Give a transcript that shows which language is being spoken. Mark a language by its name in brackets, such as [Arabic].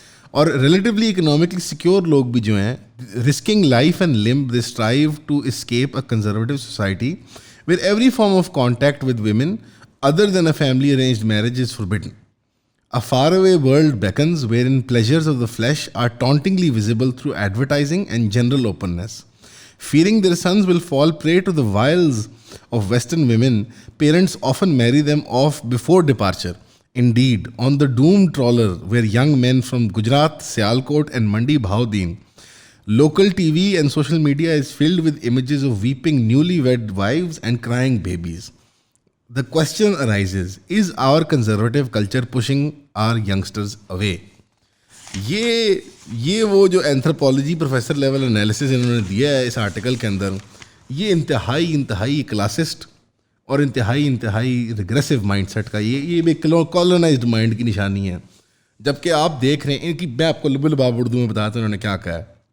[Urdu] اور [English] relatively economically secure [Urdu] لوگ بھی جو ہیں, [English] Risking life and limb, they strive to escape a conservative society where every form of contact with women other than a family arranged marriage is forbidden. A faraway world beckons wherein pleasures of the flesh are tauntingly visible through advertising and general openness. Fearing their sons will fall prey to the wiles of Western women, parents often marry them off before departure. Indeed, on the doomed trawler were young men from Gujarat, Sialkot and Mandi Bhaudin. Local TV and social media is filled with images of weeping newlywed wives and crying babies. The question arises, is our conservative culture pushing our youngsters away? [Urdu] یہ وہ جو anthropology [English] professor level analysis [Urdu] انہوں نے دیا ہے اس article کے اندر, یہ انتہائی کلاسسٹ اور انتہائی ریگریسو مائنڈ سیٹ کا, یہ ایک کالونائزڈ مائنڈ کی نشانی ہے. جبکہ آپ دیکھ رہے ہیں ان کی, میں آپ کو لب لباب اردو میں بتاتا ہوں انہوں نے کیا کہا ہے.